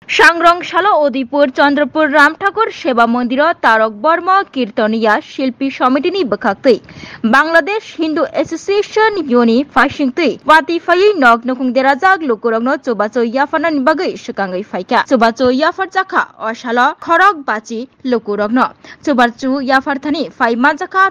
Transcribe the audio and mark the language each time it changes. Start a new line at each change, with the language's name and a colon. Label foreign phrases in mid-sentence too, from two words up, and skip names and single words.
Kok Borok: सांग्रंशाला उदयपुर चंद्रपुर राम ठाकुर सेवा मंदिर तारक बर्मा कीर्तनिया शिल्पी समितिनि बखाक्तै बांग्लादेश हिंदू एसोसिएशन योनि फाइसिंगतै वातिफायै नग नखुं देराजाक लुकुरंनो चुबाचो याफानानि बागै सुकांगै फाइका चुबाचो याफार जाखा अशाला खरक बाची लुकुरंनो चुबाचो याफारथानि फाइमा जाखा